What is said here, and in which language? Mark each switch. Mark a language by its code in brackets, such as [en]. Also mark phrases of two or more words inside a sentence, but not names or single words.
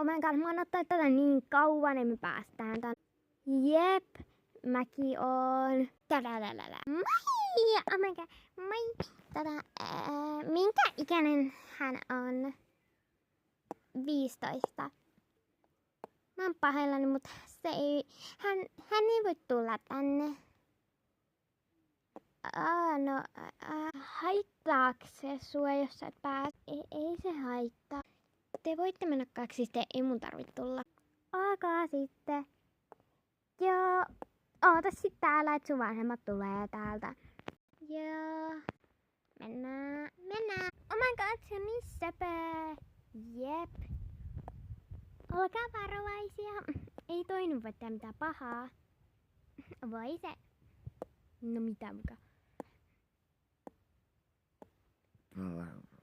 [en] my god, [fi] mä oon ottanut tätä niin kauan, että me päästään tän. Jep, mäkin oon. Moi! [en] Oh my god, [fi] moi! Minkä ikäinen hän on? 15. Mä oon pahoillani, mutta hän ei voi tulla tänne. Haittaako se sua, jos sä et pääse? Ei se haittaa. Te voitte mennä kaksi, sitten ei mun tarvitse tulla. Ok, sitten. Joo. Oota sit täällä, että sun vanhemmat tulee täältä. Joo. Mennään. [en] Oh my god, [fi] se on niin söpö. Jep. Olkaa varovaisia. Ei toi nyt voi tehdä mitään pahaa. Voi se. No mitä muka. [en] Wow.